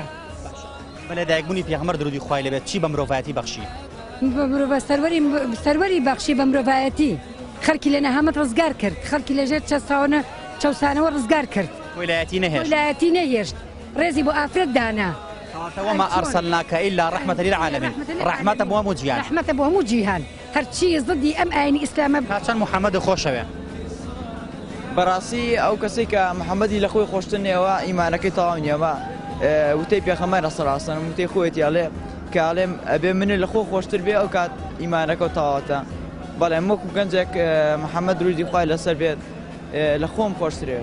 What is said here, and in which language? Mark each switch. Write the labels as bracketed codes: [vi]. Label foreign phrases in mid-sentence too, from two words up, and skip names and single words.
[ckb] بە لەدایکبوونی پێغەمبەر درودی خوای لێبێت چی بە مرۆڤایەتی بەخشی؟ سەروەری بەخشی بە مرۆڤایەتی خەڵکی لە نەهامەت ڕزگار کرد خەڵکی لەژێر چەسانەوە ڕزگار کرد کۆیلایەتی نەهێشت ڕێزی بۆ ئافرەت دانا [ar] وما أرسلناك إلا رحمة للعالمين رحمة [ckb] بۆ هەموو جیهان رحمة بۆ هەموو جیهان هەرچی زدی ئەم ئاینی ئیسلامە چەند محەممەد خۆشەوێ بەڕاستی ئەو کەسی کە محەممەدی لە خۆی خۆشتنەوە ئیمانەکەی تەواو نیەوە وتەی پێغەمبەر سەڵاسەلەم وتەی خۆیەتی ئەڵێ کە ئەڵێم ئەبێ منە لە خۆ خۆشتر بێ ئەو کات ئیمانەکە و تەواوەتە بەڵێ وەکو گەنجێک محەممەد درودی خوای لەسەر بێت لە خۆم خۆشترێ